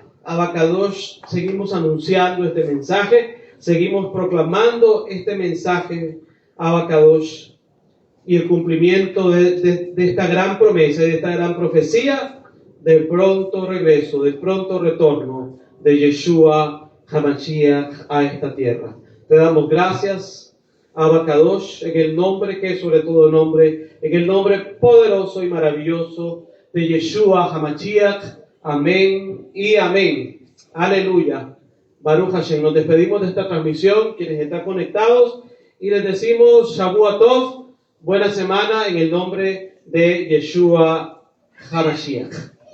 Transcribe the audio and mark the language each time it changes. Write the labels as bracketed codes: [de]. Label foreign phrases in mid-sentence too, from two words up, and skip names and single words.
[es] Abacadosh, seguimos anunciando este mensaje, seguimos proclamando este mensaje, Abacadosh, y el cumplimiento de esta gran promesa, de esta gran profecía, del pronto regreso, del pronto retorno de Yeshua HaMashiach a esta tierra. Te damos gracias, Abacadosh, en el nombre que es sobre todo nombre, en el nombre poderoso y maravilloso de Yeshua HaMashiach. Amén y amén. Aleluya. [he] ברוך השם. [es] Nos despedimos de esta transmisión, quienes están conectados, y les decimos [he] שבוע טוב, [es] buena semana en el nombre de Yeshua HaMashiach.